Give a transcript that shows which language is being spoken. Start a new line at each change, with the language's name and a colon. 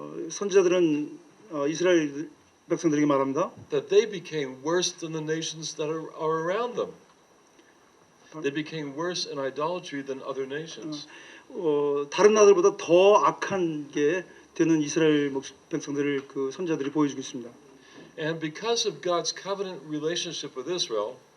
Korean: 선지자들은 이스라엘 백성들에게 말합니다.
English: that they became worse than the nations that are around them. They became worse in idolatry than other nations.
Korean: 다른 나라들보다 더 악한 게 되는 이스라엘 백성들을 그 선지자들이 보여주고 있습니다.
English: And because of God's covenant relationship with Israel,